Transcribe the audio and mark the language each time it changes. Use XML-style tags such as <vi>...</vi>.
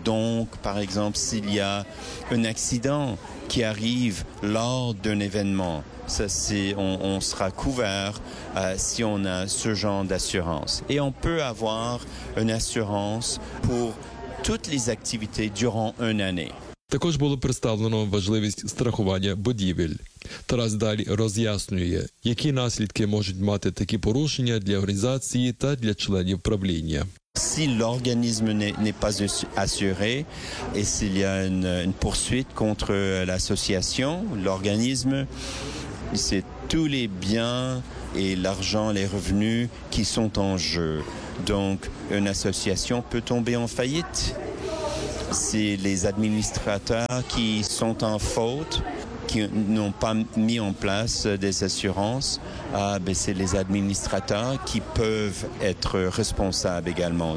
<fr>Donc, par exemple, s'il y a un accident qui arrive lors d'un événement, ça, c'est, on sera couvert si on a ce genre d'assurance. Et on peut avoir une assurance pour toutes les activités durant une année.</fr> <uk>Також було представлено важливість страхування будівель. Тарас далі роз'яснює, які наслідки можуть мати такі порушення для організації та для членів правління.</uk> <fr>Si l'organisme n'est pas assuré et s'il y a une poursuite contre l'association, l'organisme, c'est tous les biens et l'argent, les revenus qui sont en jeu. Donc une association peut tomber en faillite. C'est les administrateurs qui sont en faute, qui n'ont pas mis en place des assurances, c'est les administrateurs qui peuvent être responsables également.</fr>